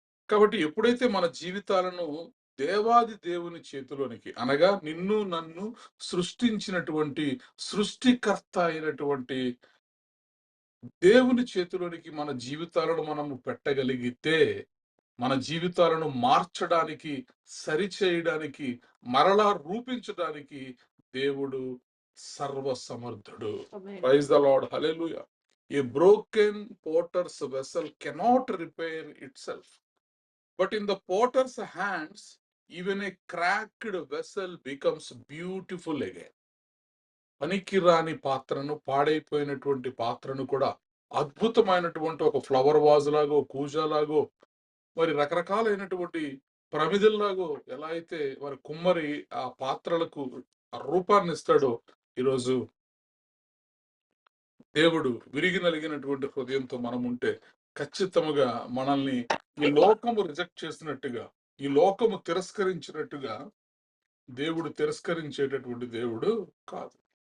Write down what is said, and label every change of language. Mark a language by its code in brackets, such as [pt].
[te] కాబట్టి ఎప్పుడైతే మన జీవితాలను దేవాది దేవుని చేతిలోనికి, అనగా నిన్ను నన్ను సృష్టించినటువంటి సృష్టికర్త అయినటువంటి దేవుని చేతిలోనికి మన జీవితాలను మనము పెట్టగలిగితే, మన జీవితాలను మార్చడానికి, సరిచేయడానికి, మరలా రూపించడానికి దేవుడు సర్వసమర్థుడు. [en] Praise the Lord, hallelujah. A broken potter's vessel cannot repair itself, but in the potter's hands even a cracked vessel becomes beautiful again. [te] పనికిరాని పాత్రను, పాడైపోయినటువంటి పాత్రను కూడా అద్భుతమైనటువంటి ఒక ఫ్లవర్ వాజ్ లాగో, కూజాలాగో, మరి రకరకాలైనటువంటి ప్రమిదల్లాగో ఎలా అయితే మరి కుమ్మరి ఆ పాత్రలకు ఆ రూపాన్ని ఇస్తాడో, ఈరోజు దేవుడు విరిగి నలిగినటువంటి హృదయంతో మనం ఉంటే ఖచ్చితంగా మనల్ని ఈ లోకము రిజెక్ట్ చేసినట్టుగా, ఈ లోకము తిరస్కరించినట్టుగా దేవుడు తిరస్కరించేటటువంటి దేవుడు కాదు.